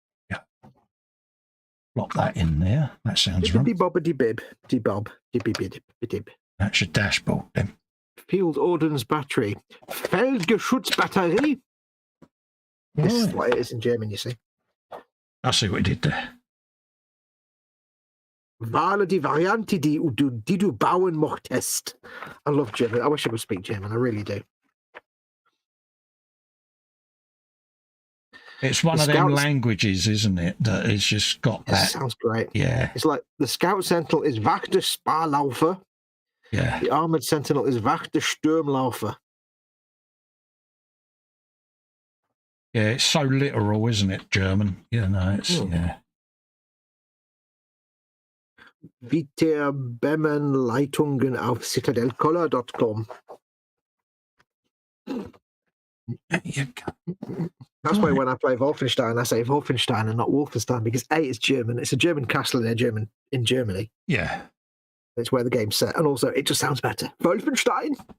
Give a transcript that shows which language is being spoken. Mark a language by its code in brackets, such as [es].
[en] Yeah. Lock that in there. That sounds right. Bobbity-bib, de-bob, dib-bib-bib. That's your dashboard, then. Field Ordnance Battery. Feldgeschutzbatterie. This is what it is in German, you see. I see what he did there. [de] Wähle die Variante, die du bauen möchtest. [en] I love German. I wish I could speak German. I really do. It's one of them languages, isn't it? That it's just got that. Sounds great. Yeah. It's like the Scout Sentinel is Wacht Sparlaufer. Yeah. The Armored Sentinel is Wacht Sturmlaufer. Yeah, it's so literal, isn't it, German? You know, it's, yeah. [de] Weiterbemmenleitungen auf citadelcolor.com. [en] That's why when I play Wolfenstein, I say Wolfenstein and not Wolfenstein, because A, it's German. It's a German castle in Germany. Yeah. It's where the game's set. And also, it just sounds better. Wolfenstein!